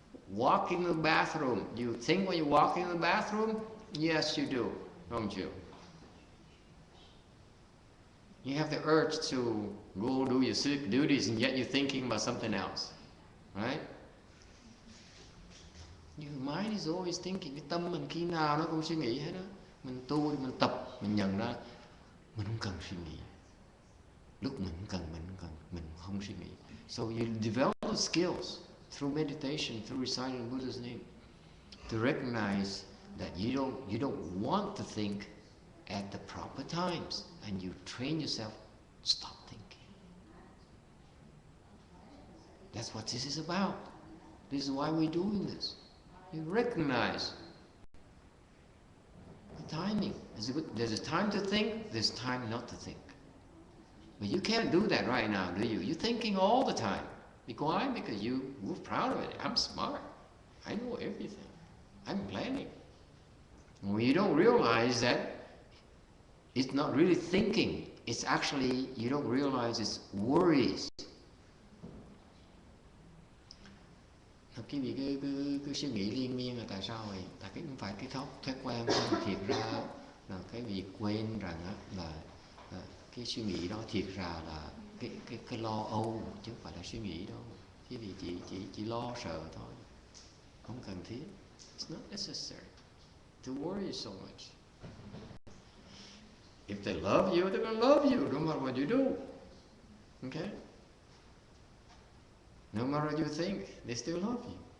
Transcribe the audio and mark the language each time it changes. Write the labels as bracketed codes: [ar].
[en] Walk in the bathroom. Do you think when you walk in the bathroom? Yes, you do, don't you? You have the urge to go do your civic duties, and yet you're thinking about something else, right? Your mind is always thinking. [vi] Cái tâm mình khi nào nó cũng suy nghĩ hết đó. Mình tu, mình tập, mình nhận ra mình không cần suy nghĩ. Lúc mình cần, mình không suy nghĩ. [en] So you develop the skills through meditation, through reciting Buddha's name, to recognize that you don't want to think at the proper times, and you train yourself to stop thinking. That's what this is about. This is why we're doing this. You recognize the timing. There's a time to think, there's time not to think. But you can't do that right now, do you? You're thinking all the time. Why? Because you're proud of it. I'm smart. I know everything. I'm planning. Well, you don't realize that it's not really thinking. It's actually, you don't realize it's worries. [vi] Quý vị cứ suy nghĩ liên miên là tại sao vậy? Tại cái không phải cái thói quen không, thiệt ra là cái việc quên rằng là cái suy nghĩ đó thiệt ra là cái lo âu, chứ không phải là suy nghĩ đâu. Quý vị chỉ lo sợ thôi, không cần thiết. [en] It's not necessary to worry so much. If they love you, they're going to love you no matter what you do. Okay? No matter what you think, they still love you.